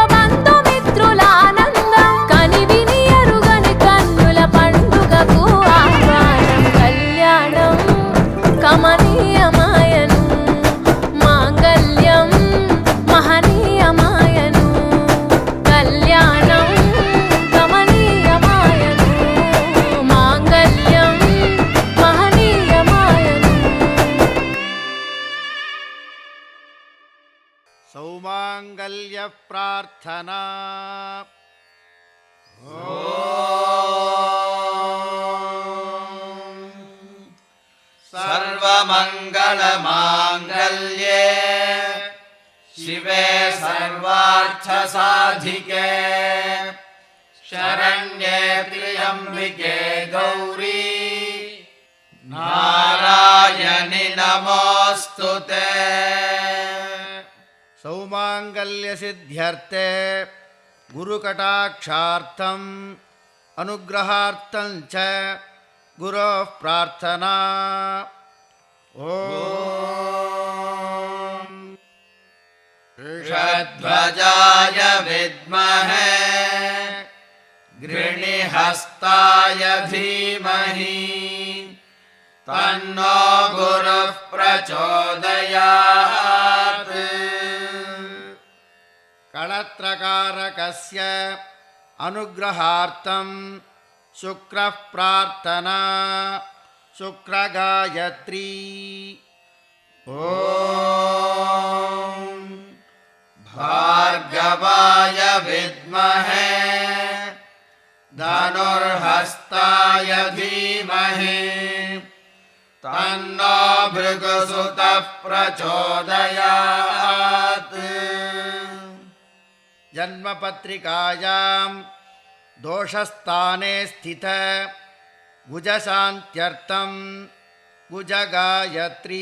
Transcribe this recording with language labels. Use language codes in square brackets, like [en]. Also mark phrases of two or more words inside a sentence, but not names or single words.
[te] బంధుమిత్రుల ఆనందం కనివిని ఎరుగని కన్నుల పండుగకు ఆహ్వానం కళ్యాణం కమనీయమాయను మాంగళ్యం మహనీయమాయను కళ్యాణం కమనీయమాయను మాంగళ్యం మహనీయమాయను [sa] సౌమాంగల్య ప్రార్థనా सर्वमङ्गलमाङ्गल्ये शिवे सर्वार्थसाधिके शरण्ये त्र्यम्बिके गौरी नारायणि नमोऽस्तु ते సౌమాంగల్య సిద్ధ్యర్థే గురుకటాక్షార్థం అనుగ్రహార్థం చ గురోః ప్రార్థనా ఓం षड्ध्वजाय विद्महे गृणिहस्ताय धीमहि तन्नो गुरुः प्रचोदयात् కళత్రకారకస్య అనుగ్రహార్థం శుక్రః ప్రార్థనా శుక్రగాయత్రీ ఓం भार्गवाय विद्महे धनुर्हस्ताय धीमहि तन्नो भृगुसुतः प्रचोदयात्। जन्मपत्रिकायां दोषस्थाने स्थित गुजशान्त्यर्थं गुजगायत्री।